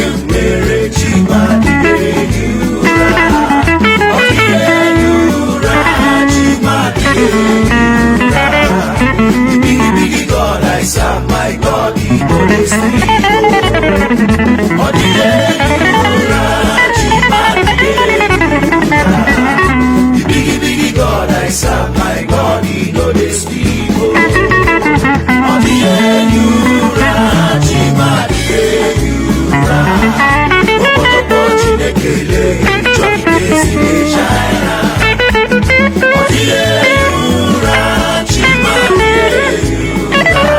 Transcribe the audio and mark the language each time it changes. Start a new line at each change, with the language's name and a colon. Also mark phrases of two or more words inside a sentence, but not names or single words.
Igbo: Mere chi ma dị elu ụra. Ọ dị elu ụra, chi ma dị elu ụra.
Nigerian Pidgin: The big, big God I serve, my God, he no dey sleep.
Igbo: Ọ dị elu ụra, chi ma dị elu ụra.
Nigerian Pidgin: The big, big God I serve, my God, he no dey sleep.
Igbo: Ọ dịghị ehi ụra, chi ma dịghị ehi ụra. Okpotokpo Chineke lee, chọọ ike si n'ịsha ya. Ọ dịghị ehi ụra, chi ma dịghị ehi ụra.